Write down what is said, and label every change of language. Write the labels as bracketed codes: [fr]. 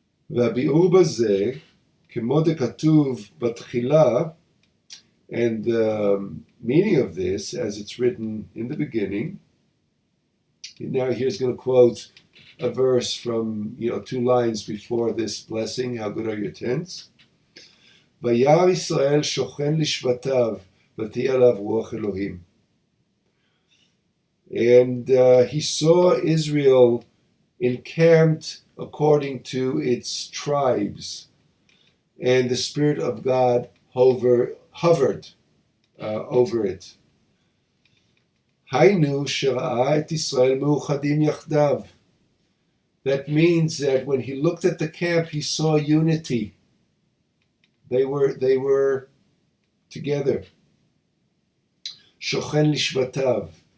[he] והביאור בזה, כמו דכתוב בתחילה, [en] and the meaning of this, as it's written in the beginning. Now here's going to quote a verse from 2 lines before this blessing. How good are your tents? [he] וירא ישראל שוכן לשבטיו, ותהיה עליו רוח אלוהים. [en] And he saw Israel encamped according to its tribes, and the Spirit of God hovered over it. [he] היינו שראה את ישראל מאוחדים יחדיו. [en] That means that when he looked at the camp, he saw unity. They were together. [he] שוכן לשבטיו.